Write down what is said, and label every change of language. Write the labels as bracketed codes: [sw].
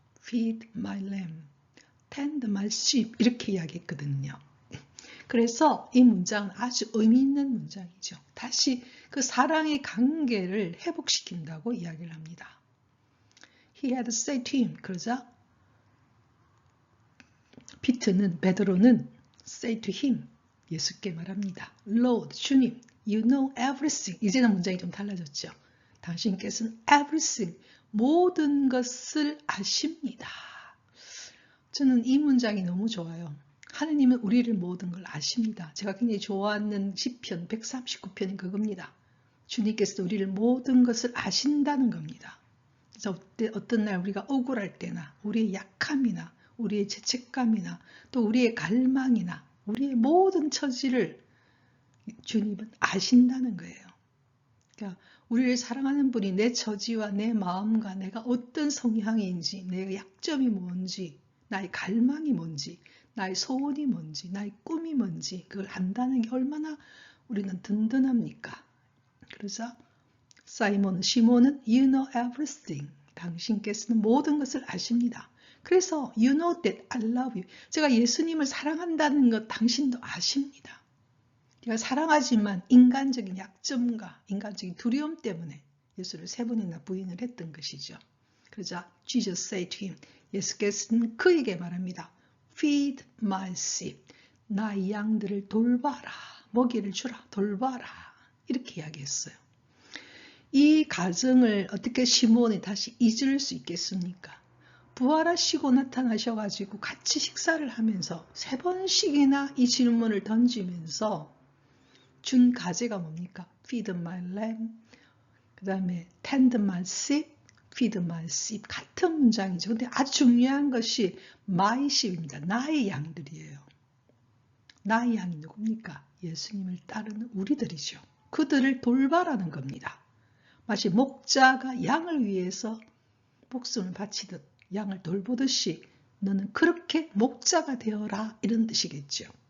[en] Feed my lamb, tend my sheep [ko] 이렇게 이야기했거든요. 그래서 이 문장은 아주 의미 있는 문장이죠. 다시 그 사랑의 관계를 회복시킨다고 이야기를 합니다. [en] He had said to him. [ko] 그러자 베드로는 [en] say to him. [ko] 예수께 말합니다. [en] Lord, [ko] 주님, [en] you know everything. [ko] 이제는 문장이 좀 달라졌죠. 당신께서는 everything, 모든 것을 아십니다. 저는 이 문장이 너무 좋아요. 하느님은 우리를 모든 걸 아십니다. 제가 굉장히 좋아하는 시편 139편이 그겁니다. 주님께서 우리를 모든 것을 아신다는 겁니다. 그래서 어떤 날 우리가 억울할 때나 우리의 약함이나 우리의 죄책감이나 또 우리의 갈망이나 우리의 모든 처지를 주님은 아신다는 거예요. 그러니까 우리를 사랑하는 분이 내 처지와 내 마음과 내가 어떤 성향인지 내 약점이 뭔지 나의 갈망이 뭔지 나의 소원이 뭔지 나의 꿈이 뭔지 그걸 안다는 게 얼마나 우리는 든든합니까? 그래서 시몬은 [en] You know everything. [ko] 당신께서는 모든 것을 아십니다. 그래서 [en] You know that I love you. [ko] 제가 예수님을 사랑한다는 것 당신도 아십니다. 제가 사랑하지만 인간적인 약점과 인간적인 두려움 때문에 예수를 세 번이나 부인을 했던 것이죠. 그러자 [en] Jesus said to him. [ko] 예수께서는 그에게 말합니다. [en] Feed my sheep. [ko] 나의 양들을 돌봐라. 먹이를 주라. 돌봐라. 이렇게 이야기했어요. 이 가정을 어떻게 시몬이 다시 잊을 수 있겠습니까? 부활하시고 나타나셔가지고 같이 식사를 하면서 세 번씩이나 이 질문을 던지면서 준 과제가 뭡니까? [en] Feed my lamb, [ko] 그 다음에 [en] tend my sheep, feed my sheep. [ko] 같은 문장이죠. 근데 아주 중요한 것이 [en] my sheep [ko] 입니다. 나의 양들이에요. 나의 양이 누굽니까? 예수님을 따르는 우리들이죠. 그들을 돌봐라는 겁니다. 마치 목자가 양을 위해서 목숨을 바치듯 양을 돌보듯이 너는 그렇게 목자가 되어라 이런 뜻이겠죠.